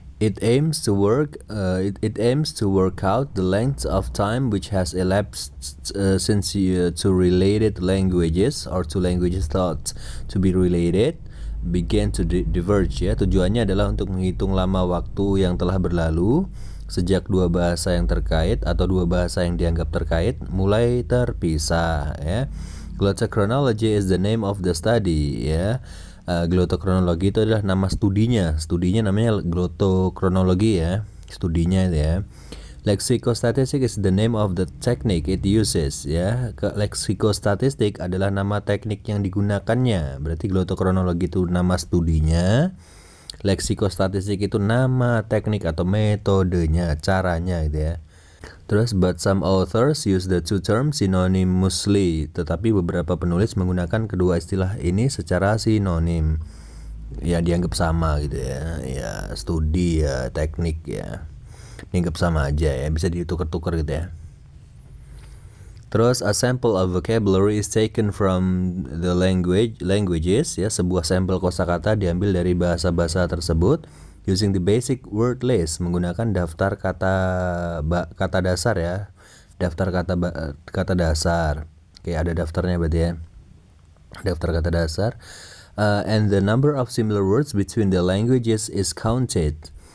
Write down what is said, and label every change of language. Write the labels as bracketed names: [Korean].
[English] It aims to work out the length of time which has elapsed since two related languages or two languages thought to be related began to diverge ya. [Indonesian] Tujuannya adalah untuk menghitung lama waktu yang telah berlalu sejak dua bahasa yang terkait atau dua bahasa yang dianggap terkait mulai terpisah ya. [English] Glottochronology is the name of the study [Indonesian] ya. Glottochronology itu adalah nama studinya namanya glottochronology ya, studinya ya. [English] Lexicostatistic is the name of the technique it uses, ya. [Indonesian] Lexicostatistik adalah nama teknik yang digunakannya. Berarti glottokronologi itu nama studinya. Lexicostatistik itu nama teknik atau metodenya, caranya gitu ya. [English] Terus, but some authors use the two terms synonymously. [Indonesian] Tetapi beberapa penulis menggunakan kedua istilah ini secara sinonim. Ya, dianggap sama gitu ya. Ya, studi ya, teknik ya. Dianggap sama aja ya, bisa ditukar-tukar gitu ya. Terus, [English] a sample of vocabulary is taken from the languages, [Indonesian] ya, sebuah sampel kosakata diambil dari bahasa-bahasa tersebut [English] using the basic word list, [Indonesian] menggunakan daftar kata dasar ya. Daftar kata dasar. Oke, ada daftarnya berarti ya. Daftar kata dasar. [English] And the number of similar words between the languages is counted.